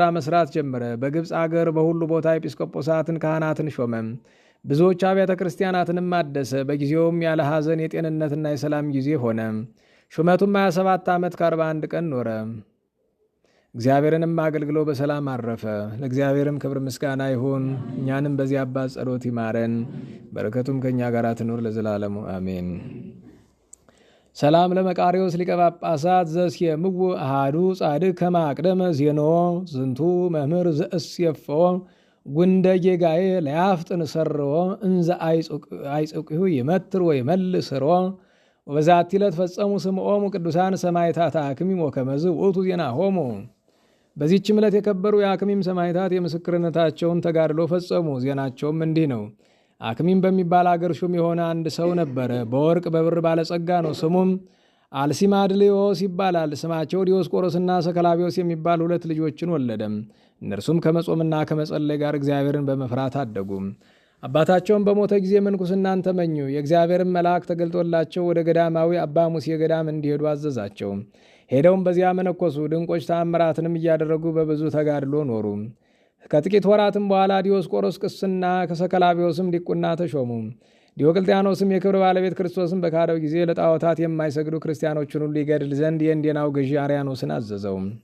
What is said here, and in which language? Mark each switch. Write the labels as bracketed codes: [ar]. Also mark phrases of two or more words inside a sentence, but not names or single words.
[am] መስራት ጀመረ። በግብፅ አገር በሁሉ ቦታ ኤጲስቆጶሳትን ካህናትን ሾመ። ብዙዎች አብያተ ክርስቲያናትንም አደሰ። በጊዜውም ያለ ሐዘን የጤንነትና የሰላም ጊዜ ሆነ። ሹመቱም 27 ዓመት ከ41 ቀን ኖረ። እግዚአብሔርንም አገልግሎ በሰላም አረፈ። ለእግዚአብሔርም ክብር ምስጋና ይሁን። እኛንም በዚህ አባት ጸሎት ይማረን፣ በረከቱም ከእኛ ጋር ትኑር ለዘላለሙ አሜን። [gez] ሰላም ለመቃሪዎስ ሊቀ ጳጳሳት ዘእስየምዎ አሐዱ ጻድቅ ከመ አቅደመ ዜኖ ዝንቱ መምህር ዘእስየፎ ጉንደ ጌጋዬ ለያፍጥን ሰርዎ እንዘ አይጽቅሁ ይመትር ወይመልስ ስርዎ ወበዛቲ ዕለት ፈጸሙ ስምዖሙ ቅዱሳን ሰማዕታት አክሚም ወከመዝ ውእቱ ዜናሆሙ። [am] በዚህችም ዕለት የከበሩ የአክሚም ሰማዕታት የምስክርነታቸውን ተጋድሎ ፈጸሙ። ዜናቸውም እንዲህ ነው። አክሚም በሚባል አገር ሹም የሆነ አንድ ሰው ነበረ። በወርቅ በብር ባለጸጋ ነው። ስሙም አልሲማድልዮስ ይባላል። ስማቸው ዲዮስቆሮስና ሰከላቢዮስ የሚባል 2 ልጆችን ወለደም። እነርሱም ከመጾምና ከመጸለይ ጋር እግዚአብሔርን በመፍራት አደጉ። አባታቸውን በሞተ ጊዜ ምንኩስናን ተመኙ። የእግዚአብሔርን መልአክ ተገልጦላቸው ወደ ገዳማዊ አባ ሙሴ ገዳም እንዲሄዱ አዘዛቸው። ሄደውም በዚያ መነኮሱ። ድንቆች ተአምራትንም እያደረጉ በብዙ ተጋድሎ ኖሩ። ከጥቂት ወራትም በኋላ ዲዮስቆሮስ ቅስና ከሰከላቢዮስም ዲቁና ተሾሙ። ዲዮቅልጥያኖስም የክብር ባለቤት ክርስቶስን በካደው ጊዜ ለጣዖታት የማይሰግዱ ክርስቲያኖችን ሁሉ ይገድል ዘንድ የእንዴናው ገዢ አርያኖስን አዘዘው።